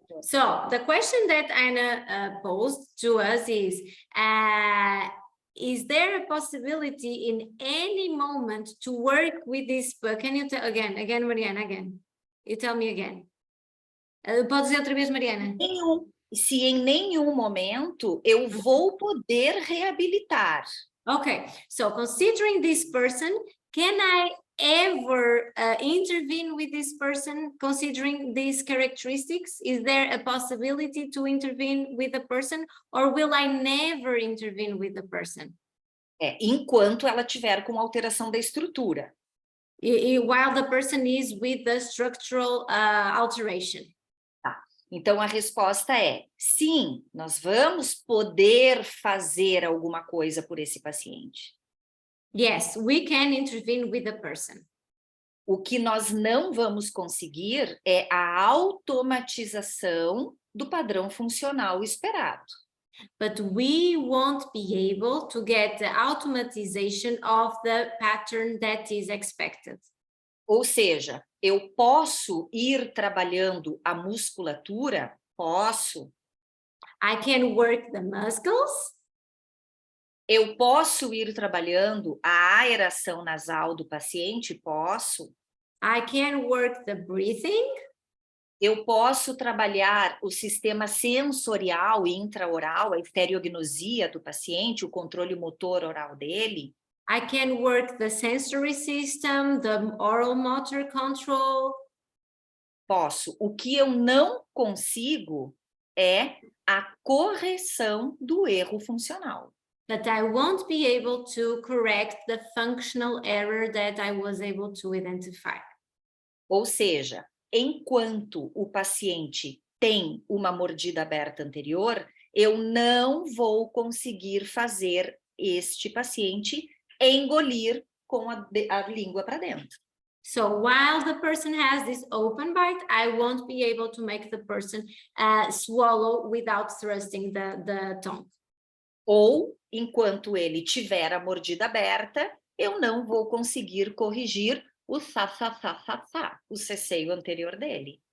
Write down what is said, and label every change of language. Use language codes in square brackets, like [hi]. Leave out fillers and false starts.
[en] So, the question that Anna posed to us is there a possibility in any moment to work with this? Can you tell again, Mariana, again? You tell me again. [pt] Pode dizer outra vez, Mariana? Se em nenhum momento eu vou poder reabilitar. [en] Okay, so considering this person, can I ever intervene with this person considering these characteristics? Is there a possibility to intervene with the person, or will I never intervene with the person? [pt] Enquanto ela tiver com alteração da estrutura. [en] While the person is with the structural alteration. [pt] Então, a resposta é sim, nós vamos poder fazer alguma coisa por esse paciente. [en] Yes, we can intervene with the person. [pt] O que nós não vamos conseguir é a automatização do padrão funcional esperado. [en] But we won't be able to get the automatization of the pattern that is expected. [pt] Ou seja, eu posso ir trabalhando a musculatura? Posso. [en] I can work the muscles. [pt] Eu posso ir trabalhando a aeração nasal do paciente? Posso. [en] I can work the breathing. [pt] Eu posso trabalhar o sistema sensorial intraoral, a estereognosia do paciente, o controle motor oral dele? [en] I can work the sensory system, the oral motor control. [pt] Posso. O que eu não consigo é a correção do erro funcional. [en] But I won't be able to correct the functional error that I was able to identify. [pt] Ou seja, enquanto o paciente tem uma mordida aberta anterior, eu não vou conseguir fazer este paciente engolir com a língua para dentro. [en] So while the person has this open bite, I won't be able to make the person swallow without thrusting the tongue. [pt] Ou, enquanto ele tiver a mordida aberta, eu não vou conseguir corrigir o o ceceio anterior dele.